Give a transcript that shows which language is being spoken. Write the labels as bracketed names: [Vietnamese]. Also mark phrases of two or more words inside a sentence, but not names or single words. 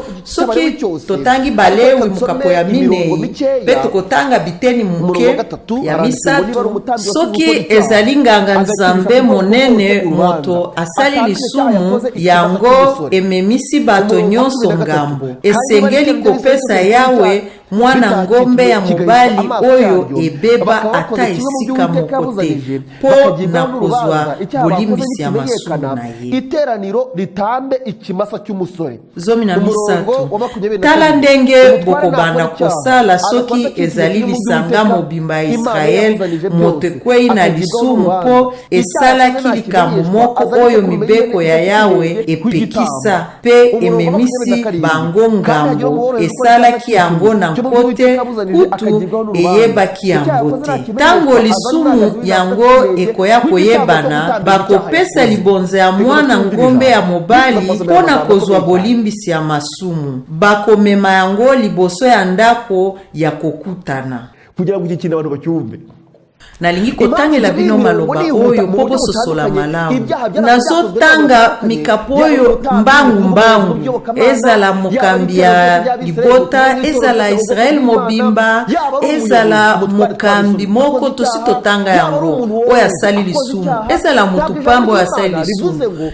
[Lingala] Soki totangi Balewi mukapo ya minei mpe tokotanga biteni muke ya misatu, soki ezali nganga Nzambe monene moto asali sumu yango ememisi bato nyonso ngambo, esengeli kopesa Yawe mwana ngombe ya mobali oyo ebeba ata esika moko te po na kozwa bolimbisi ya masumu na ye. [Kinyarwanda] Iteraniro litambe ikimasa cy'umusore. [Lingala] Zomi na misatu. Tala ndenge bokobanda kosala soki ezali lisanga mobimba ya Israel moto ekwei na lisumu po esalaki likambo moko oyo mibeko ya Yawe epekisa pe ememisi bango ngambo, esalaki yango na kote kutu eyebaki yango te. Tango lisumu yango ekoya koyebana, bakopesa libonza ya mwana ngombe ya mobali mpona kozwa bolimbisi ya masumu. Bakomema yango liboso ya ndako ya kokutana. [Kinyarwanda] Kugira ngo ikintu abantu bacyumve. [Lingala] Nalingi kotangela bino maloba oyo po bososola malamu. Nazotanga mikapo oyo mbangu ezala mokambi ya libota, ezala Israel mobimba, ezala mokambi moko tosi totanga yango oyo asali lisumu, ezala mutu pambo oyo asali lisumu.